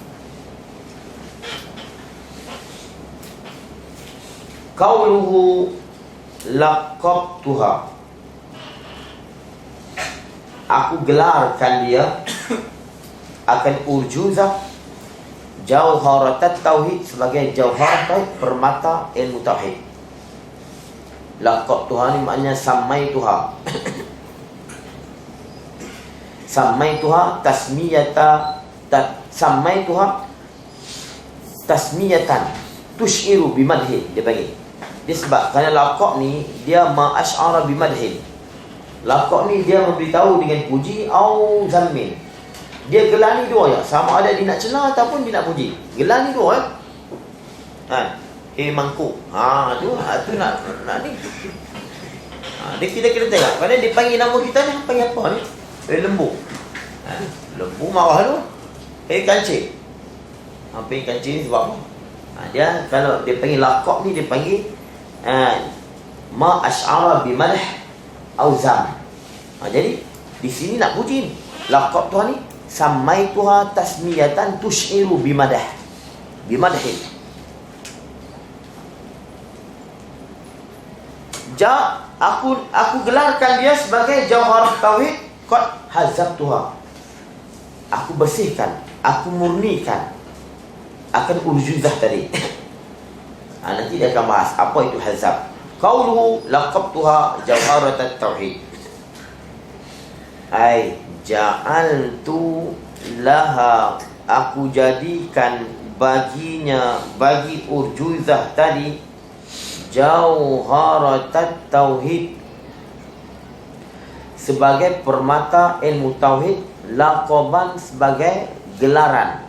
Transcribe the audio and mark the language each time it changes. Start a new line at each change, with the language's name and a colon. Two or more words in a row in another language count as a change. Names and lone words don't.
Arabic: قوله لقبتها,
Malay: aku gelarkan dia akan urjuzah jauharatat tauhid, sebagai jauhar tauhid, permata ilmu tauhid. Laqabtuha ni maknanya samaituha.
Arabic: سميتها تسمية تشعر بمدح,
Malay: dia panggil. Dia sebab kerana laqab ni dia
Arabic: ما أشعر بمدح.
Malay: Laqab ni dia memberitahu dengan puji atau zammin. Dia gelar ni dua ya, sama ada dia nak celah ataupun dia nak puji. Gelar ni dua ya. Mangkuk. Tu nak ni. Dia kita tengok. Kerana dia panggil nama kita ni, panggil apa ni? Lembu. Lembu marah tu. Kancing. Hampir kancing ni sebab apa? Dia kalau dia panggil laqab ni, dia panggil
Arabic: ما أشعر بمدح أو ذم.
Malay: Jadi di sini nak puji ni. Laqab Tuhan ni
Arabic: سميتها تسمية تشعر بمدح. بمدح.
Malay: Aku gelarkan dia sebagai jauharah tauhid
Arabic: قد هذبتها.
Malay: Aku bersihkan, aku murnikan akan urjuzah tadi. Nanti dia akan bahas apa itu hazab.
Arabic: قوله لقبتها جوهرة التوحيد. أي جعلت لها,
Malay: aku jadikan baginya, bagi urjuzah tadi, jauharat tauhid, sebagai permata ilmu tauhid, laqaban sebagai gelaran.